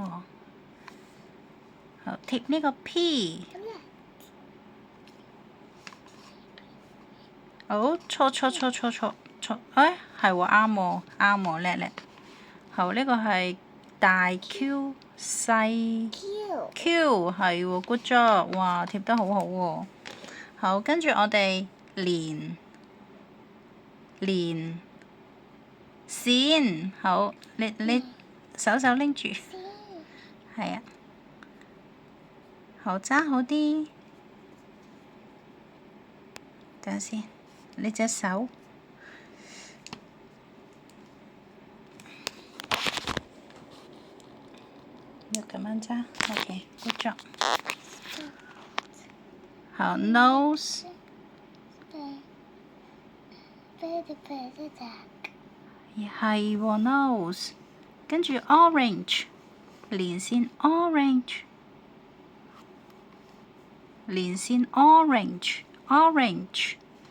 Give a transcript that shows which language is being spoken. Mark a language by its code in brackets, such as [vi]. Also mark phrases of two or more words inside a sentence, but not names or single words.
[yue] 好，貼呢個 P。好，錯。哎，係喎，啱喎，叻叻。好，呢個係大 Q 細 Q， 係喎 ， [en] good job， [yue] 哇，貼得好好喎。好，跟住我哋連線，好，你手拎住，係啊，好揸好啲，等下先，你隻手。要咁樣揸 ，OK， [en] good job。 [yue] 好 ，nose，係喎 nose， 跟住 orange， 連線 orange， 連線 orange。